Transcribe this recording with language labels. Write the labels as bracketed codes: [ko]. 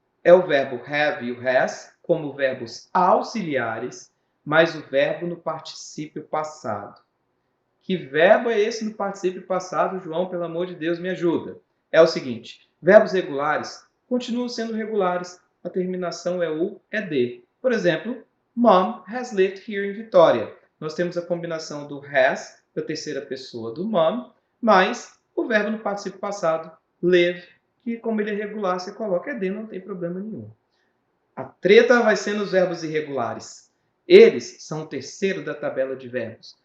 [pt] É o verbo have e o has como verbos auxiliares, mais o verbo no particípio passado. Que verbo é esse no particípio passado, João? Pelo amor de Deus, me ajuda. É o seguinte, verbos regulares continuam sendo regulares, a terminação é o ed. Por exemplo, [en] Mom has lived here in Vitória. [pt] Nós temos a combinação do has, da terceira pessoa do mom, mais o verbo no particípio passado, live, que como ele é regular, você coloca ed, não tem problema nenhum. A treta vai ser nos verbos irregulares. Eles são o terceiro da tabela de verbos.